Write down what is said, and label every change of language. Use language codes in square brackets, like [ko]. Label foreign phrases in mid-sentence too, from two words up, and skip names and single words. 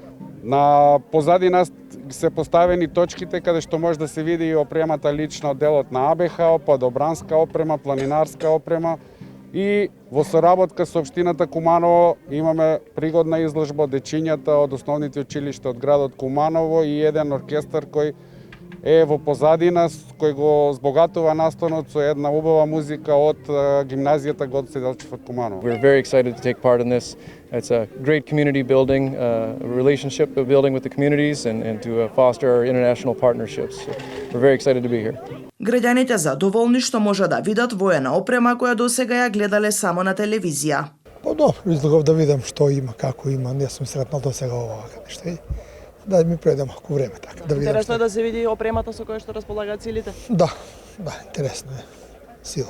[mk] На позадина се поставени точките каде што може да се види и опремата лична од делот на АБХ, падобранска опрема, планинарска опрема и во соработка со општината Куманово имаме пригодна изложба од дечињата од основните училишта од градот Куманово и еден оркестар кој е во позадина, кој го збогатува настанот со една убава музика од гимназијата Гоце Делчев од Куманово. [en] We're very excited to take part in this. It's a great community building, relationship building with the communities and to foster our international partnerships. So we're very excited to be here. [mk] Граѓаните задоволни што може да видат воена опрема која досега ја гледале само на телевизија. Па добро, излегов да видам што има, како има, не сум сретнал досега оваа нешта. Да ми преде малку време така да видам. Интересно е да се види опремата со која што располагаат силите? Да, интересно е. Сила.